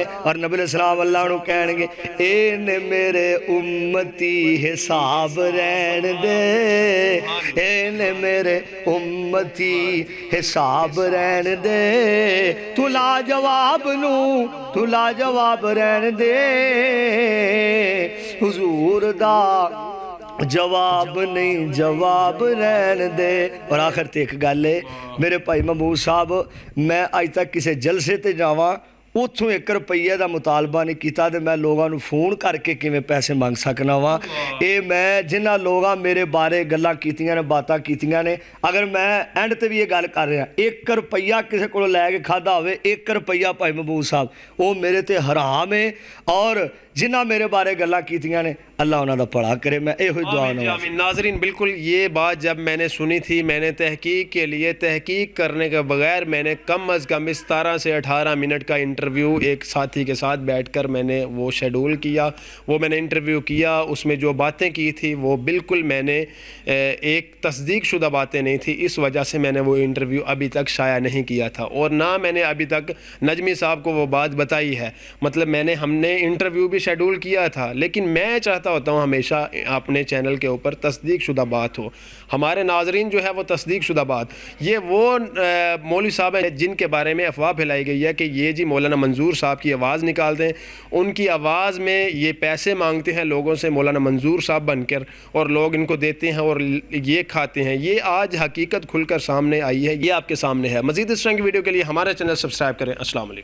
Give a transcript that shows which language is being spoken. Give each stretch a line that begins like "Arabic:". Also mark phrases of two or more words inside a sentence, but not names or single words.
Punjabi: ਔਰ ਨਬੀ ਸਲਾਮ ਅੱਲਾਹ ਨੂੰ ਕਹਿਣਗੇ, ਏ ਨੇ ਮੇਰੇ ਉੱਮਤੀ ਹਿਸਾਬ ਰਹਿਣ ਦੇ, ਏ ਨੇ ਮੇਰੇ ਉੱਮਤੀ ਹਿਸਾਬ ਰਹਿਣ ਦੇ, ਤੂੰ ਲਾ ਜਵਾਬ ਨੂੰ ਤੂੰ ਲਾ ਜਵਾਬ ਰਹਿਣ ਦੇ, ਹਜ਼ੂਰ ਦਾ ਜਵਾਬ ਨਹੀਂ ਜਵਾਬ ਰਹਿਣ ਦੇ। ਔਰ ਆਖ਼ਿਰ ਤੇ ਇੱਕ ਗੱਲ ਹੈ ਮੇਰੇ ਭਾਈ ਮਹਿਮੂਦ ਸਾਹਬ, ਮੈਂ ਅੱਜ ਤੱਕ ਕਿਸੇ ਜਲਸੇ ਤੇ ਜਾਵਾਂ ਉੱਥੋਂ 1 ਰੁਪਈਏ ਦਾ ਮੁਤਾਲਬਾ ਨਹੀਂ ਕੀਤਾ ਤੇ ਮੈਂ ਲੋਕਾਂ ਨੂੰ ਫੋਨ ਕਰਕੇ ਕਿਵੇਂ ਪੈਸੇ ਮੰਗ ਸਕਣਾ ਵਾਂ। ਇਹ ਮੈਂ ਜਿਨ੍ਹਾਂ ਲੋਕਾਂ ਮੇਰੇ ਬਾਰੇ ਗੱਲਾਂ ਕੀਤੀਆਂ ਨੇ, ਬਾਤਾਂ ਕੀਤੀਆਂ ਨੇ, ਅਗਰ ਮੈਂ ਐਂਡ ਤੇ ਵੀ ਇਹ ਗੱਲ ਕਰ ਰਿਹਾ 1 ਰੁਪਈਆ ਕਿਸੇ ਕੋਲੋਂ ਲੈ ਕੇ ਖਾਦਾ ਹੋਵੇ, 1 ਰੁਪਈਆ ਭਾਈ महबूब साहब, ਉਹ ਮੇਰੇ ਤੇ ਹਰਾਮ ਹੈ। ਔਰ ਜਿਨ੍ਹਾਂ ਮੇਰੇ ਬਾਰੇ ਗੱਲਾਂ ਕੀਤੀਆਂ ਨੇ, ਅੱਲਾਹ ਉਨ੍ਹਾਂ ਦਾ ਭਲਾ ਕਰੇ, ਮੈਂ ਇਹੋ ਦੁਆ ਕਰਨਾ।
Urdu: ناظرین، بالکل یہ بات جب میں نے سنی تھی، میں نے تحقیق کے لیے تحقیق کرنے کے بغیر میں نے کم از کم اس 17 سے 18 منٹ کا انٹرویو ایک ساتھی کے ساتھ بیٹھ کر میں نے وہ شیڈول کیا، وہ میں نے انٹرویو کیا. اس میں جو باتیں کی تھی وہ بالکل میں نے ایک تصدیق شدہ باتیں نہیں تھی، اس وجہ سے میں نے وہ انٹرویو ابھی تک شائع نہیں کیا تھا اور نہ میں نے ابھی تک نجمی صاحب کو وہ بات بتائی ہے. مطلب ہم نے انٹرویو بھی شیڈول کیا تھا، لیکن میں چاہتا ہوتا ہوں ہمیشہ اپنے چینل کے اوپر تصدیق شدہ بات ہو. ہمارے ناظرین جو ہے وہ تصدیق شدہ بات، یہ وہ مولوی صاحب ہیں جن کے بارے میں افواہ پھیلائی گئی ہے کہ یہ جی مولانا منظور صاحب کی آواز نکال دیں. ان کی آواز میں یہ پیسے مانگتے ہیں لوگوں سے مولانا منظور صاحب بن کر, اور لوگ ان کو دیتے ہیں اور یہ کھاتے ہیں. یہ آج حقیقت کھل کر سامنے آئی ہے, یہ آپ کے سامنے ہے. مزید اس طرح کی ویڈیو کے لیے ہمارا چینل سبسکرائب کریں. السلام علیکم.